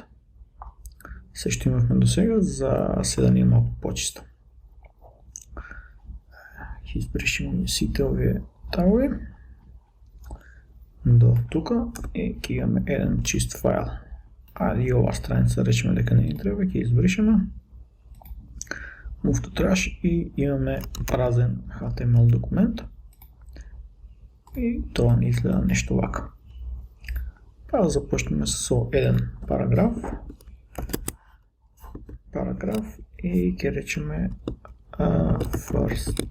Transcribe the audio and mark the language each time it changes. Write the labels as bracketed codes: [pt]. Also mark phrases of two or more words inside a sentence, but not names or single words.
[mk] Се што имавме до сега, за сега ни е малку почисто. Ќе избришиме сите овие тагови до тука и ќе имаме еден чист файл. И ова страница речеме дека не ни треба, ќе избришеме. [en] Move to trash [mk] и имаме празен HTML документ. И тоа ни изгледа нешто вака. Па да започнеме со еден параграф и ќе речеме first.